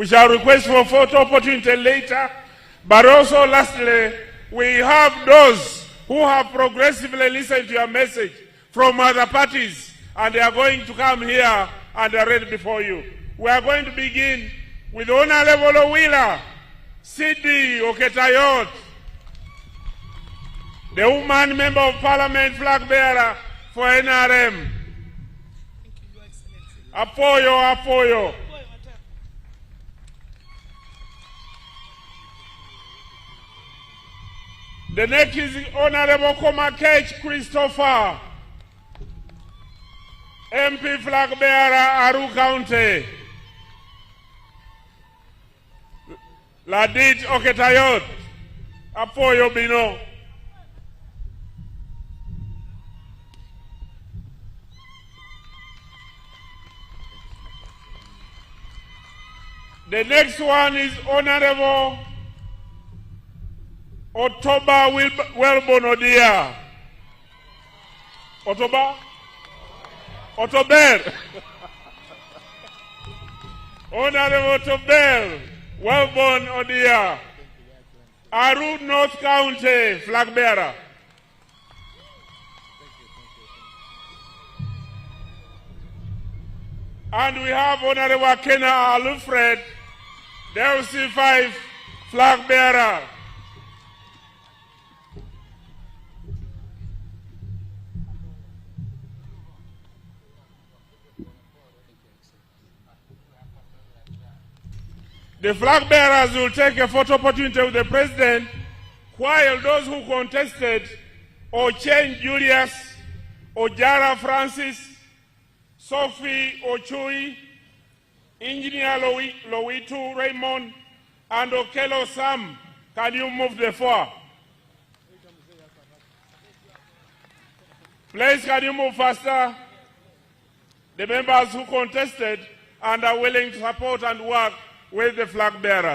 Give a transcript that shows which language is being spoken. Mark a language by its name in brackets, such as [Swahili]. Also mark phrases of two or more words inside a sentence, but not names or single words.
[English] We shall request for photo opportunity later. But also, lastly, we have those who have progressively listened to your message from other parties, and they are going to come here and are ready before you. We are going to begin with Honorable Owila, Sidi Oketayot, the woman member of parliament flag bearer for NRM. [Acoli] Apoyo, apoyo. [English] The next is Honorable Komakech Christopher, MP flag bearer, Aru County. [Acoli] Ladit Oketayot, apoyo bino. [English] The next one is Honorable Otoba Welbon Odia. Otoba? Otober. Honorable Otober Welbon Odia. Aru North County flag bearer. And we have Honorable Kena Alfred, the LC5 flag bearer. The flag bearers will take a photo opportunity with the president, while those who contested, Ochen Julius, Ojara Francis, Sophie Ochui, Engineer Lowitu Raymond, and Okelo Sam, can you move the floor? Please, can you move faster? The members who contested and are willing to support and work with the flag bearer.